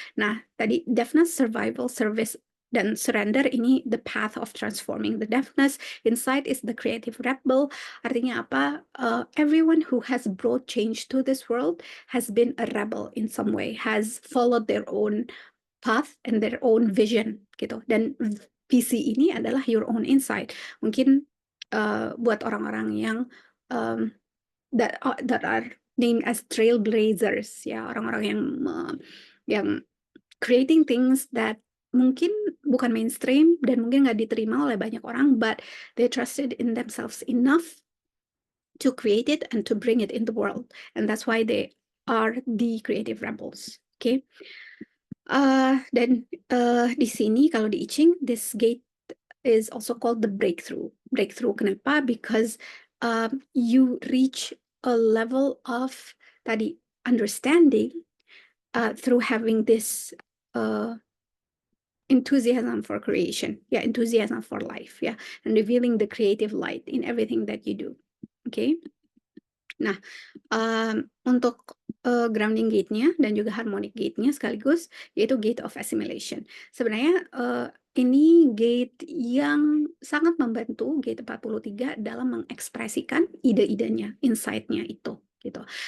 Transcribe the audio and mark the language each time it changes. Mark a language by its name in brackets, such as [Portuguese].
[Indonesian] Nah, tadi [English] deafness, survival, service dan surrender ini the path of transforming the deafness. Insight is the creative rebel. [Indonesian] Artinya apa? [English] Everyone who has brought change to this world has been a rebel in some way, has followed their own path and their own vision [Indonesian] gitu. Dan visi ini adalah [English] your own insight. [Indonesian] Mungkin buat orang-orang yang [English] that are named as trailblazers [Indonesian] ya, orang-orang yang [English] creating things that [Indonesian] mungkin bukan mainstream dan mungkin nggak diterima oleh banyak orang, [English] but they trusted in themselves enough to create it and to bring it in the world, and that's why they are the creative rebels. Okay. [Indonesian] Dan di sini kalau di I Ching, [English] this gate is also called the breakthrough. Breakthrough [Indonesian] kenapa? [English] Because you reach a level of [Indonesian] tadi [English] understanding through having this enthusiasm for creation, enthusiasm for life, and revealing the creative light in everything that you do. Okay. [Indonesian] Nah, untuk grounding gate-nya dan juga harmonic gate-nya sekaligus, yaitu gate of assimilation. Sebenarnya ini gate yang sangat membantu gate 43 dalam mengekspresikan ide-idenya, insight-nya itu, gitu.